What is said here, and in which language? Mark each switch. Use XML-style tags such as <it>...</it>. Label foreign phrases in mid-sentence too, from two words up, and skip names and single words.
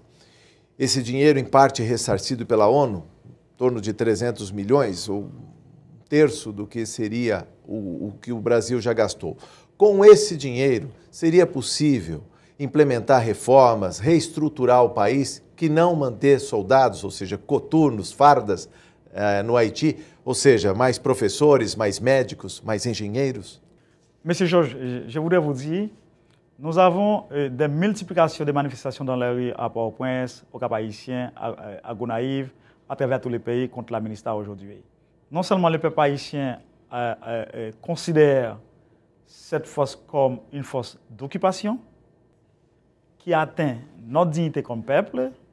<pt>Esse dinheiro, em parte ressarcido pela ONU, em torno de 300 milhões, ou um terço do que seria o que o Brasil já gastou. Com esse dinheiro, seria possível implementar reformas, reestruturar o país, que não manter soldados, ou seja, coturnos, fardas, no Haïti, ou seja, mais professores, mais médicos, mais engenheiros?</pt> <fr>Monsieur Georges, je voudrais vous dire, nous avons des multiplications de manifestations dans les rues à Port-au-Prince, au Cap-Haïtien, à Gonaïve, à travers tous les pays contre la Minustah aujourd'hui. Non seulement le peuple haïtien considère cette force comme une force d'occupation qui atteint notre dignité comme peuple.</fr>